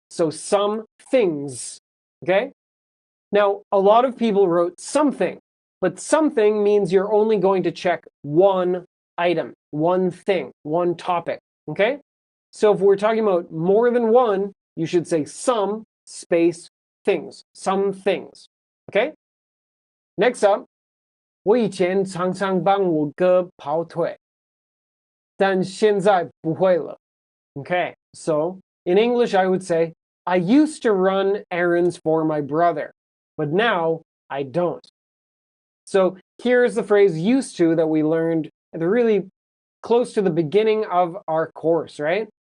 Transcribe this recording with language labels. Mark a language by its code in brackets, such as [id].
[en] So some things. Okay? Now, a lot of people wrote something, but something means you're only going to check one item, one thing, one topic. Okay? So if we're talking about more than one, you should say some space things, some things. Okay? Next up, [zh] 我以前常常帮我哥跑腿，但现在不会了. [en] Okay, so in English I would say, I used to run errands for my brother, but now I don't. So here's the phrase used to that we learned at the really close to the beginning of our course, right?